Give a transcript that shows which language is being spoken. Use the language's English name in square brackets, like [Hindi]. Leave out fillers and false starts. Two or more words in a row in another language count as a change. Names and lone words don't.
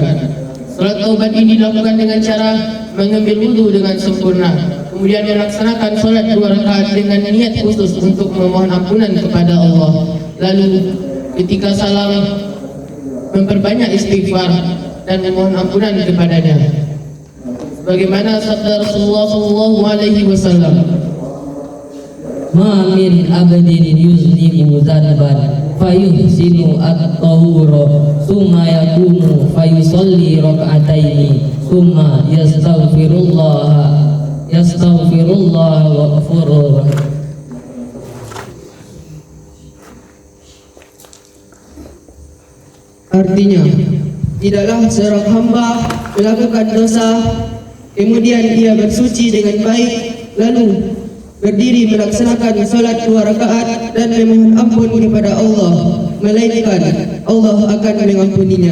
[Indonesian] Salat taubat ini dilakukan dengan cara mengambil wudu dengan sempurna, kemudian melaksanakan salat 2 rakaat dengan niat khusus untuk memohon ampunan kepada Allah. Lalu ketika salam memperbanyak istighfar dan memohon ampunan kepadanya. Bagaimana sabda Rasulullah SAW, [Arabic] ما من عبد يذنب ذنبا فيحسن الطهور ثم يقوم فيصلي ركعتين ثم يستغفر الله و غفور. [Indonesian] artinya tidaklah seorang hamba melakukan dosa kemudian ia bersuci dengan baik lalu berdiri melaksanakan salat 2 rakaat dan memohon ampun kepada Allah, melainkan Allah akan mengampuninya.